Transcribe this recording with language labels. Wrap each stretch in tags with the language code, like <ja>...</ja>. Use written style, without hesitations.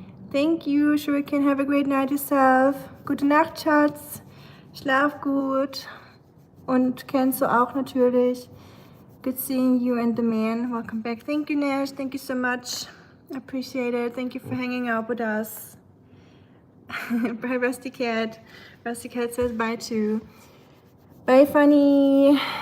<en>Thank you, Shuriken. Have a great night yourself.</en> <de>Gute Nacht, Schatz. Schlaf gut. Und Kenzo auch natürlich.</de> <en>Good seeing you and the man. Welcome back. Thank you, Nash. Thank you so much. I appreciate it. Thank you for hanging out with us. Bye, Rusty Cat. Rusty Cat says bye too. Bye, Funny.</en>